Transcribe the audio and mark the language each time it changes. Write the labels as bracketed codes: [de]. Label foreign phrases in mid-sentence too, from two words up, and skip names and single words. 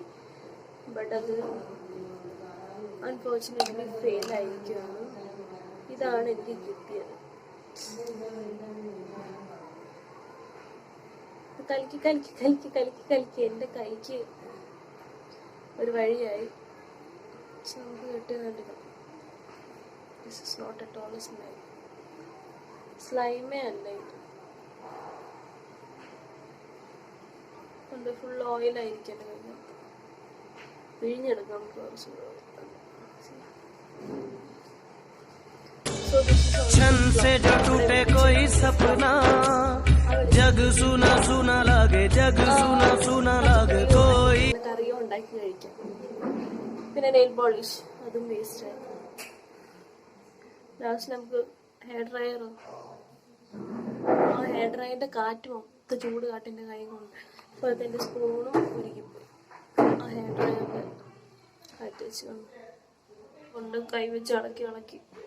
[ml] ബട്ട് അത് [en] unfortunately fail [ml] ആയിരിക്കുകയാണ്. ഇതാണ് എനിക്ക് കിട്ടിയത്. കലക്കി കലക്കി കലക്കി കലക്കി കലക്കി എൻ്റെ കൈക്ക് ഒരു വഴിയായി. നമുക്ക് കിട്ടിയതുണ്ട്. [en] This is not at all slime. [ml] സ്ലൈമേ അല്ല ഇത്. കൊണ്ട് ഫുൾ ഓയിലായിരിക്കും. പിഴിഞ്ഞെടുക്കാം കുറച്ച്. [hi] क्षण से जो टूटे कोई सपना, जग सुना सुना लागे, जग सुना सुना लागे कोई. [ml] കറിയോ ഉണ്ടാക്കി കഴിക്കാം. പിന്നെ [en] nail polish [ml] അതും വേസ്റ്റ് ആയി. ലാസ്റ്റ് നമുക്ക് [en] hair dryer, [ml] ആ [en] hair dryer [ml] കാറ്റ് മൊത്തം ചൂട് കാട്ടിൻ്റെ കൈ കൊണ്ട് അപ്പോൾ അതിൻ്റെ സ്പൂണും ഉരുകിപ്പോയി. ആ [en] hair dryer [ml] കാറ്റ് വെച്ച് കൊണ്ട് കൈ വെച്ച് ഇളക്കി ഇളക്കി.